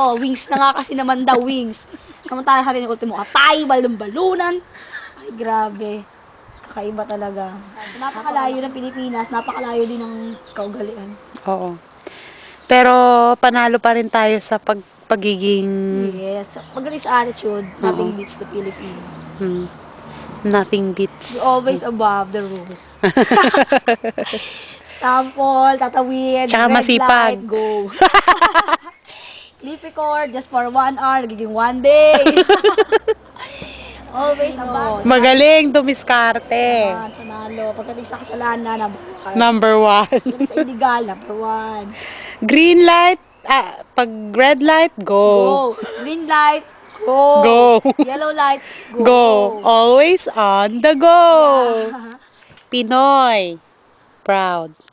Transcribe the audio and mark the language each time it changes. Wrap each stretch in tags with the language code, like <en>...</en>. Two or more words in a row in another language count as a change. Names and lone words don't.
<tl>Wings na nga kasi naman daw, wings. Samantala sa rin yung ultimo, atay, balon-balunan. Ay, grabe. Kakaiba talaga. Napakalayo ng Pilipinas, napakalayo din ng kaugalian. Oo. Pero panalo pa rin tayo sa pagiging...</tl> <en>Yes.</en> <tl>Pagdating sa</tl> <en>attitude, nothing beats the Filipino. Nothing beats. You're always above the rules.</en> <tl>Sample, tatawid, tsaka</tl> <en>red</en> <tl>masipag.</tl> <en>light, go. Clippy cord, just for 1 hour, nagiging 1 day. Always above.</en> <tl>Magaling dumiskarte. Panalo. Pagdating sa kasalanan,</tl> <en>Number 1.</en> <tl>Pagdating sa illegal, number 1.</tl> <en>Green light, pag red light, go. Go. Green light, go. Go. Yellow light, go. Go. Always on the go. Yeah. Pinoy. Proud.</en>